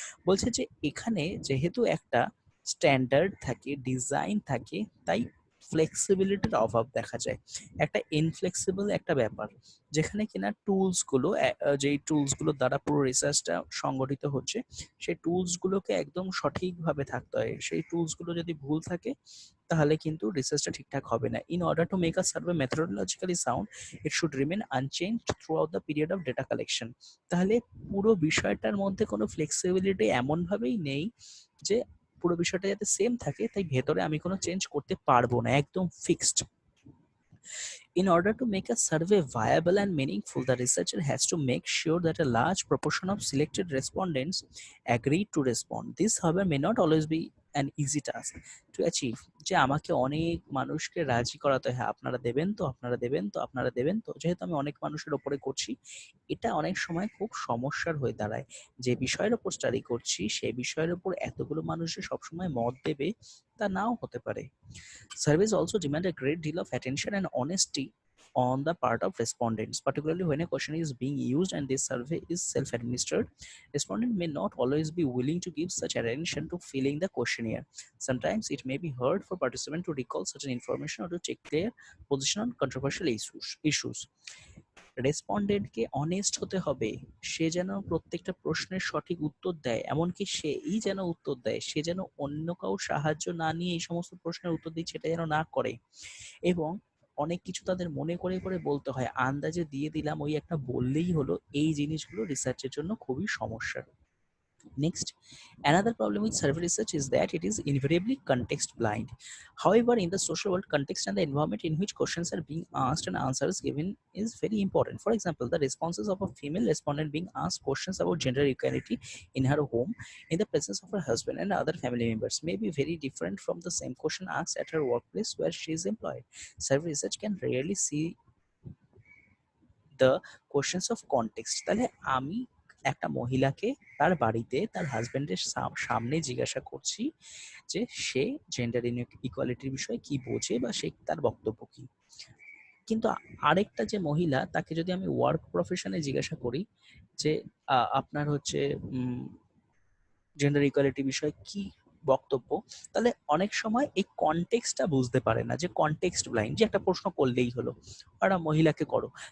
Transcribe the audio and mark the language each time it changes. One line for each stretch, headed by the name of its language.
Bangla: বলছে যে এখানে যেহেতু একটা স্ট্যান্ডার্ড থাকে, ডিজাইন থাকে, তাই ফ্লেক্সিবিলিটির অভাব দেখা যায়। একটা ইনফ্লেক্সিবল একটা ব্যাপার, যেখানে কিনা টুলসগুলো, যেই টুলসগুলোর দ্বারা পুরো রিসার্চটা সংগঠিত হচ্ছে, সেই টুলসগুলোকে একদম সঠিকভাবে থাকতে হয়। সেই টুলসগুলো যদি ভুল থাকে তাহলে কিন্তু রিসার্চটা ঠিকঠাক হবে না।
English: In order to make a survey methodologically sound, it should remain unchanged throughout the period of data collection.
Bangla: তাহলে পুরো বিষয়টার মধ্যে কোনো ফ্লেক্সিবিলিটি এমনভাবেই নেই যে পুরো বিষয়টা যাতে সেম থাকে, তাই ভেতরে আমি কোনো চেঞ্জ করতে পারবো না, একদম fixed.
English: In order to make a survey viable and meaningful, the researcher has to make sure that a large proportion of selected respondents agree to respond. This, however, may not always be an easy task to achieve.
Bangla: যে আমাকে অনেক মানুষকে রাজি করাতে হয়, আপনারা দেবেন তো, আপনারা দেবেন তো, আপনারা দেবেন তো। যেহেতু আমি অনেক মানুষের ওপরে করছি, এটা অনেক সময় খুব সমস্যার হয়ে দাঁড়ায়। যে বিষয়ের ওপর স্টাডি করছি সেই বিষয়ের ওপর এতগুলো মানুষ যে সবসময় মত দেবে তা নাও হতে পারে।
English: Surveys also demand a great deal of attention and honesty on the part of respondents, particularly when a question is being used and this survey is self-administered. Respondent may not always be willing to give such attention to filling the questionnaire. Sometimes it may be hard for participants to recall certain information or to take their position on controversial issues.
Bangla: রেসপন্ডেন্টকে honest হতে হবে, সে যেন প্রত্যেকটা প্রশ্নের সঠিক উত্তর দেয়, এমনকি সেই যেন উত্তর দেয়, সে যেন অন্য কারো সাহায্য না নিয়ে এই সমস্ত প্রশ্নের উত্তর দিচ্ছে এটা যেন না করে। এবং অনেক কিছু তাদের মনে করে করে বলতে হয়, আন্দাজে দিয়ে দিলাম ওই একটা বললেই হলো, এই জিনিসগুলো রিসার্চের জন্য খুবই সমস্যার।
English: Next, another problem with survey research is that it is invariably context blind. However, in the social world, context and the environment in which questions are being asked and answers given is very important. For example, the responses of a female respondent being asked questions about gender equality in her home in the presence of her husband and other family members may be very different from the same question asked at her workplace where she is employed. Survey research can rarely see the questions of context.
Bangla: তাহলে আমি একটা মহিলাকে তার বাড়িতে তার হাজবেন্ডের সামনে জিজ্ঞাসা করছি যে সে জেন্ডার ইকুয়ালিটির বিষয়ে কি বোঝে বা সে তার বক্তব্য কি। কিন্তু আরেকটা যে মহিলা, তাকে যদি আমি ওয়ার্ক প্রফেশনে জিজ্ঞাসা করি যে আপনার হচ্ছে জেন্ডার ইকুয়ালিটি বিষয়ে কি বক্তব্য, তাহলে অনেক সময় এই কনটেক্সটটা বুঝতে পারে না, যে কনটেক্সট ব্লাইন্ড, যে একটা প্রশ্ন করলেই হলো একটা মহিলাকে করো।